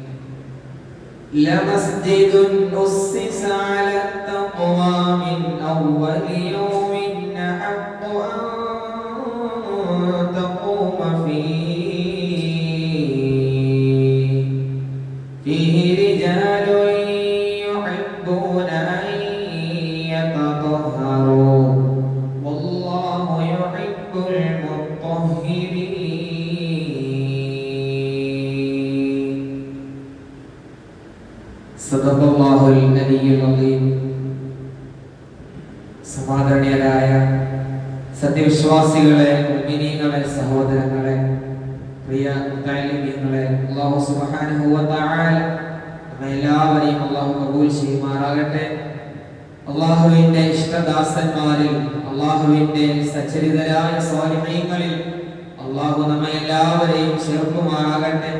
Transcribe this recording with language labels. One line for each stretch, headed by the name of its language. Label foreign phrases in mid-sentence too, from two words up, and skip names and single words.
Arabic: لمسجد أسس على التقوى من أول يوم أحق أن تقوم فيه رجال يحبون أن يتطهروا والله يحب المطهرين. صدق الله العلي العظيم.
Malayalam: സമാദരണീയരായ സത്യവിശ്വാസികളെ, മുഅ്മിനീങ്ങളെ, സഹോദരങ്ങളെ, പ്രിയ മുത്തഅല്ലിമീങ്ങളെ,
Arabic: الله سبحانه وتعالى
Malayalam: എല്ലാവരെയും അല്ലാഹു കബൂൽ ചെയ്യുമാറാകട്ടെ. അല്ലാഹുവിന്റെ ഇഷ്ടദാസന്മാരിൽ, അല്ലാഹുവിന്റെ സച്ചരിതരായ സ്വാലിഹീങ്ങളിൽ അല്ലാഹു നമ്മെ എല്ലാവരെയും ചേർക്കുമാറാകട്ടെ.